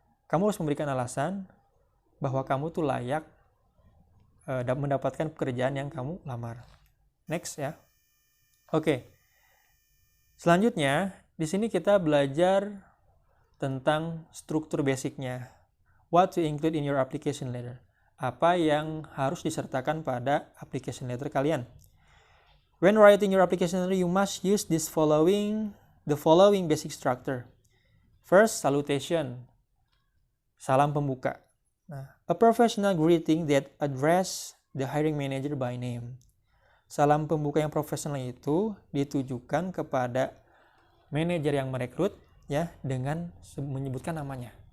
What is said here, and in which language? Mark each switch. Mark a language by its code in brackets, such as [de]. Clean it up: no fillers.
[id] kamu harus memberikan alasan bahwa kamu tuh layak mendapatkan pekerjaan yang kamu lamar. Next ya. Oke. Selanjutnya, di sini kita belajar tentang struktur basicnya. [en] What to include in your application letter. [id] Apa yang harus disertakan pada application letter kalian. [en] When writing your application letter, you must use the following basic structure. First, salutation. [id] Salam pembuka. [en] Nah, a professional greeting that address the hiring manager by name. [id] Salam pembuka yang profesional itu ditujukan kepada manajer yang merekrut ya dengan menyebutkan namanya.